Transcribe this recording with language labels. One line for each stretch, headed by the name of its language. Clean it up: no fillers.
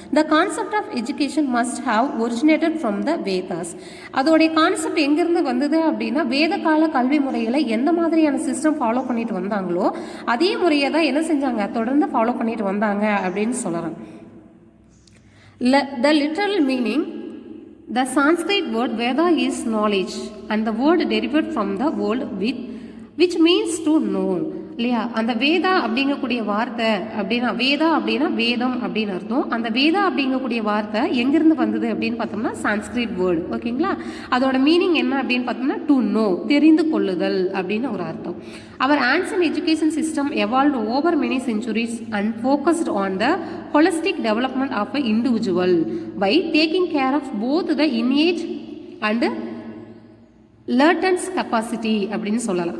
English: The concept of education must have originated from the Vedas.
Tamil: அதோடைய concept எங்கிருந்து வந்தது அப்படின்னா வேத கால கல்வி முறைகளை எந்த மாதிரியான சிஸ்டம் ஃபாலோ பண்ணிட்டு வந்தாங்களோ அதே முறையை தான் என்ன செஞ்சாங்க தொடர்ந்து ஃபாலோ பண்ணிட்டு வந்தாங்க அப்படின்னு சொல்லலாம்.
English: The literal meaning, the Sanskrit word Veda is knowledge and the word derived from the word which means to know.
Tamil: இல்லையா? அந்த வேதா அப்படிங்கக்கூடிய வார்த்தை அப்படின்னா வேதா அப்படின்னா வேதம் அப்படின்னு அர்த்தம். அந்த வேதா அப்படிங்கக்கூடிய வார்த்தை எங்கிருந்து வந்தது அப்படின்னு பார்த்தோம்னா சான்ஸ்கிரிட் வேர்டு. ஓகேங்களா? அதோட மீனிங் என்ன அப்படின்னு பார்த்தோம்னா டு நோ, தெரிந்து கொள்ளுதல் அப்படின்னு ஒரு அர்த்தம்.
English: our ancient education system evolved over many centuries and focused on the holistic development of a individual by taking care of both the innate and latent capacity
Tamil: அப்படின்னு சொல்லலாம்.